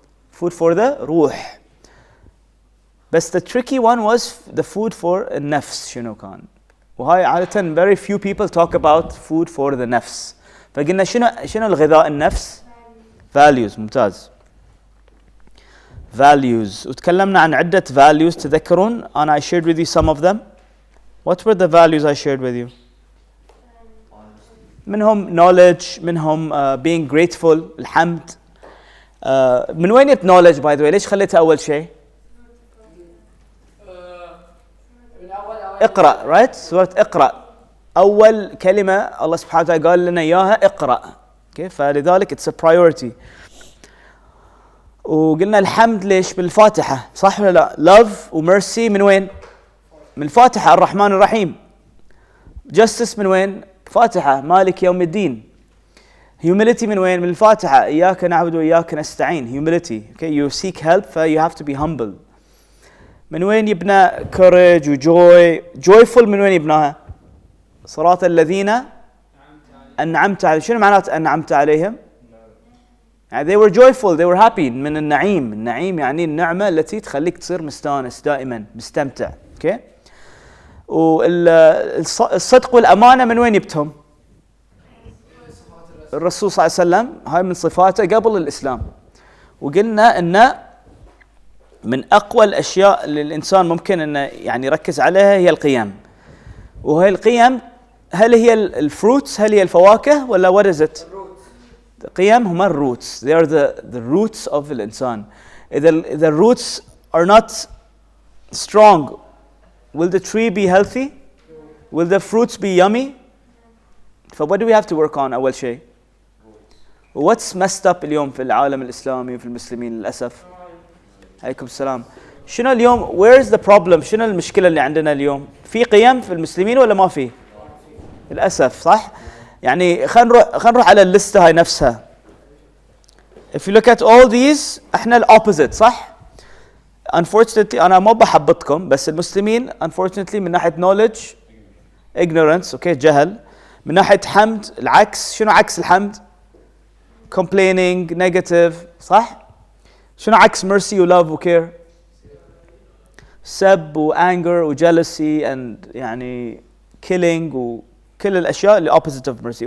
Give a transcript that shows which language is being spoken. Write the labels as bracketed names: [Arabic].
[English] Food for the روح. بس the tricky one was the food for النفس [Arabic] شنو كان؟ وهاي عادة [English] very few people talk about food for the نفس. [Arabic] فقلنا شنو الغذاء النفس؟ values. ممتاز. values. وتكلمنا عن عدة values تذكرون؟ أنا [English] I shared with you some of them. What were the values I shared with you? [Arabic] منهم knowledge، منهم [English] being grateful، [Arabic] الحمد. من وين جت knowledge [English] by the way؟ [Arabic] ليش خليتها أول شيء؟ اقرأ، right؟ سورة اقرأ أول كلمة الله سبحانه وتعالى قال لنا إياها اقرأ. [English] okay. فلذلك it's a priority. [Arabic] وقلنا الحمد ليش؟ بالفاتحة، صح ولا لا؟ love وميرسي من وين؟ من الفاتحة. الرحمن الرحيم. justice من وين؟ فاتحة. مالك يوم الدين. humility من وين؟ من الفاتحة. إياك نعبد وإياك نستعين. humility. okay. [English] you seek help so you have to be humble. [Arabic] من وين يبنى courage وjoy؟ joyful من وين يبناها؟ صراط الذين أنعمت عليهم. شنو معنات أنعمت عليهم؟ يعني [English] they were joyful, they were happy. [Arabic] من النعيم. النعيم يعني النعمة التي تخليك تصير مستانس دائما، مستمتع. اوكي. والصدق والأمانة من وين جبتهم؟ الرسول صلى الله عليه وسلم، هاي من صفاته قبل الإسلام. وقلنا إن من أقوى الأشياء اللي الإنسان ممكن إنه يعني يركز عليها هي القيم. وهي القيم هل هي الفروتس؟ هل هي الفواكه ولا [English] what is it؟ [Arabic] القيم هما الروتس. [English] They are the roots of الإنسان. إذا the roots are not strong, will the tree be healthy? Will the fruits be yummy? So what do we have to work on [Arabic] أول شيء؟ [English] What's messed up [Arabic] اليوم في العالم الإسلامي وفي المسلمين للأسف؟ عليكم السلام. شنو اليوم؟ [English] Where is the problem؟ [Arabic] شنو المشكلة اللي عندنا اليوم؟ في قيم في المسلمين ولا ما في؟ للأسف، صح؟ يعني خلينا نروح على الليستة هاي نفسها. [English] If you look at all these احنا الopposite، صح؟ Unfortunately [Arabic] أنا ما بحبطكم بس المسلمين [English] unfortunately من ناحية knowledge ignorance، okay، جهل. [Arabic] من ناحية حمد العكس. شنو عكس الحمد؟ complaining، negative، صح؟ شنو عكس mercy و love و care؟ سب و anger و jealousy and يعني killing و كل الأشياء اللي [English] opposite of mercy.